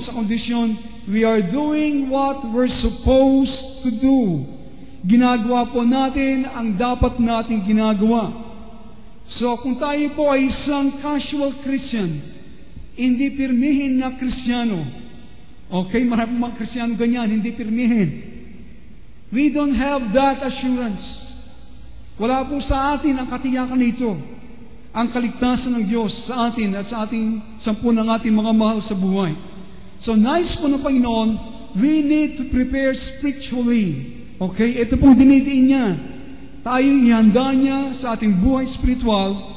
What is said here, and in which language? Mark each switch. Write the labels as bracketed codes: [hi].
[tl] Sa kondisyon, [en] we are doing what we're supposed to do. [tl] Ginagawa po natin ang dapat natin ginagawa. So kung tayo po ay isang casual Christian, hindi pirmihin na Kristiyano. Okay, marami mga Kristiyano ganyan, hindi pirmihin. [en] We don't have that assurance. [tl] Wala po sa atin ang katiyakan nito. Ang kaligtasan ng Diyos sa atin at sa ating sampu ng ating mga mahal sa buhay. So nice po ng Panginoon, [en] we need to prepare spiritually [tl] Okay? Ito pong dinidiin niya. Tayo ihanda niya sa ating buhay spiritual.